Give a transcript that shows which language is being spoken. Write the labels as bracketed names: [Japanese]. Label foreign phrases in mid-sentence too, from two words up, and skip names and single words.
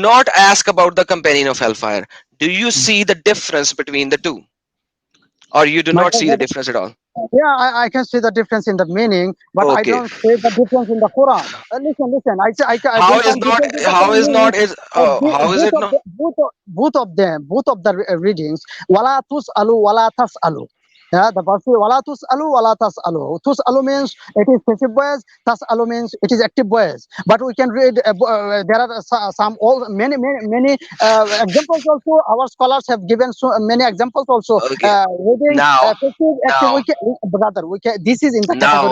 [English] not ask about the companion of hellfire. Do you see the difference between the two? Or you do My not see the God, difference at all? yeah, I can see the difference in the meaning, but I Okay. don't see the difference in the Quran. Listen. I How don't is find not difference in the how Quran is meaning. not is how is Both it of not? the, both of the readings. [Arabic] ولا تسأل ولا تسأل. [English] Yeah, the verse [Arabic] ولا تسأل ولا تسأل. تسأل [English] means it is passive voice. [Arabic] تسأل [English] means it is active voice. But we can read. There are some all many examples also. Our scholars have given so many examples also. Okay. Reading Now passive, active. now Brother, this is in the category